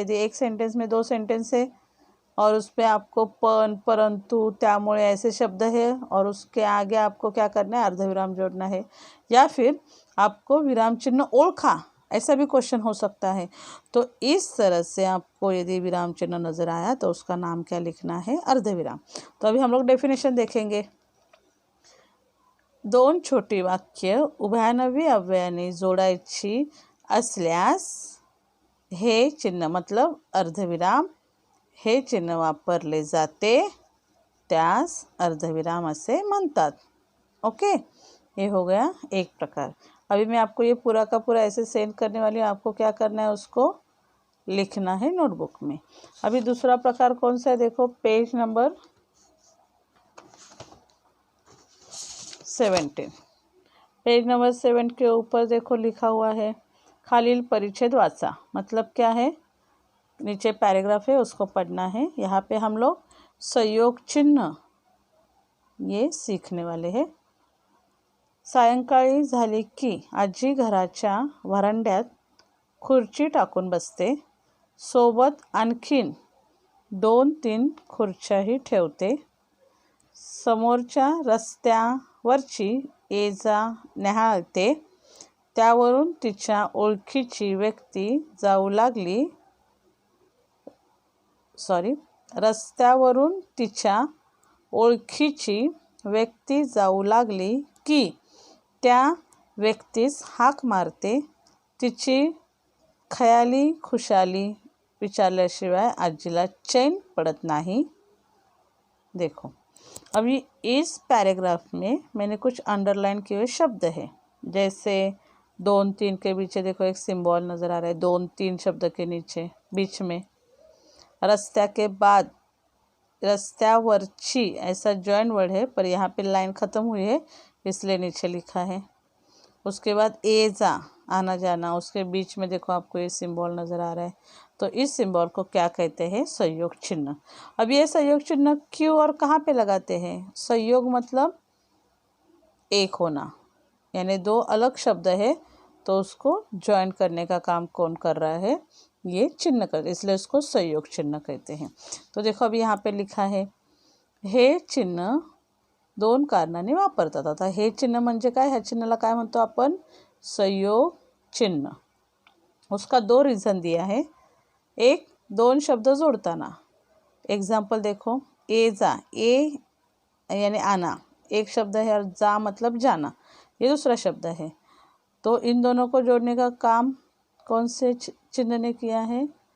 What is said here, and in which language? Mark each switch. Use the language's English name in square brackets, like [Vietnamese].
[Hindi] यदि एक सेंटेंस में दो सेंटेंस है और उस पर आपको पण, परंतु, त्यामुळे ऐसे शब्द है और उसके आगे आपको क्या करना है, अर्धविराम जोड़ना है। या फिर आपको विराम चिन्ह ओळखा, ऐसा भी क्वेश्चन हो सकता है। तो इस तरह से आपको यदि विराम चिन्ह नज़र आया तो उसका नाम क्या लिखना है, अर्धविराम। तो अभी हम लोग डेफिनेशन देखेंगे। [Marathi] दोन छोटी वाक्य उभयनवी अव्ययाने जोडायची असल्यास हे चिन्ह, मतलब अर्धविराम, हे चिन्ह वापरले जाते, त्यास अर्धविराम असे म्हणतात। [Hindi] ओके, ये हो गया एक प्रकार। अभी मैं आपको ये पूरा का पूरा ऐसे सेंड करने वाली हूँ, आपको क्या करना है, उसको लिखना है नोटबुक में। अभी दूसरा प्रकार कौन सा है, देखो, पेज नंबर 17। पेज नंबर 7 के ऊपर देखो लिखा हुआ है [Marathi] खालील परिच्छेद वाचा। [Hindi] मतलब क्या है, नीचे पैराग्राफ है उसको पढ़ना है। यहाँ पे हम लोग संयोग चिन्ह ये सीखने वाले हैं। [Marathi] सायंकाळी झाली की आजी घराच्या व्हरांड्यात खुर्ची टाकून बसते, सोबत आणखीन 2-3 खुर्च्याही ठेवते। समोरच्या रस्त्यावरची ये जा न्याहाळते, त्यावरून तिच्या ओळखीची व्यक्ती जाऊ लागली, रस्त्यावरून तिच्या ओळखीची व्यक्ती जाऊ लागली की त्या व्यक्तीस हाक मारते, तिची खयाली खुशाली विचारल्याशिवाय आजीला चैन पड़त नहीं। [Hindi] देखो, अभी इस पैराग्राफ में मैंने कुछ अंडरलाइन किए हुए शब्द हैं, जैसे 2-3 के पीछे देखो एक सिंबल नज़र आ रहा है, 2-3 शब्द के नीचे बीच में रस्त्या के बाद रस्त्यावरची ऐसा जॉइन वर्ड है, पर यहाँ पे लाइन ख़त्म हुई है इसलिए नीचे लिखा है। उसके बाद ए जा आना जाना, उसके बीच में देखो आपको ये सिंबल नज़र आ रहा है। तो इस सिंबल को क्या कहते हैं, संयोग चिन्ह। अब ये संयोग चिन्ह क्यों और कहाँ पे लगाते हैं, संयोग मतलब एक होना, यानी दो अलग शब्द है तो उसको ज्वाइन करने का काम कौन कर रहा है, ये चिन्ह कर, इसलिए उसको संयोग चिन्ह कहते हैं। तो देखो अभी यहाँ पे लिखा है [Marathi] हे चिन्ह 2 कारणाने वापरतात। आता हे चिन्ह म्हणजे काय, ह्या चिन्हाला काय म्हणतो आपण, संयोग चिन्ह। [Hindi] उसका 2 रीज़न दिया है, एक 2 शब्द जोड़ताना। एग्जाम्पल देखो, ए जा, ए यानी आना एक शब्द है और जा मतलब जाना ये दूसरा शब्द है। तो इन दोनों को जोड़ने का काम कौन से चिन्ह ने किया है,